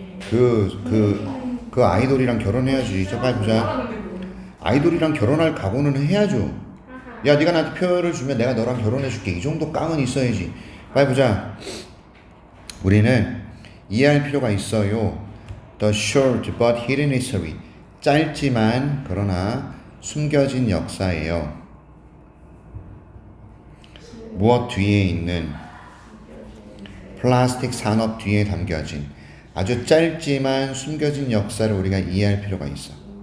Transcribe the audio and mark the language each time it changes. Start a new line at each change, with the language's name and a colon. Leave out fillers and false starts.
Korean: 그 아이돌이랑 결혼해야지. 자, 빨리 보자. 아이돌이랑 결혼할 각오는 해야죠. 야, 네가 나한테 표를 주면 내가 너랑 결혼해줄게. 이 정도 깡은 있어야지. 빨리 보자. 우리는 이해할 필요가 있어요.
English: The short but hidden history.
Korean: 짧지만 그러나 숨겨진 역사예요. 무엇 뒤에 있는 플라스틱 산업 뒤에 담겨진 아주 짧지만 숨겨진 역사를 우리가 이해할 필요가 있어.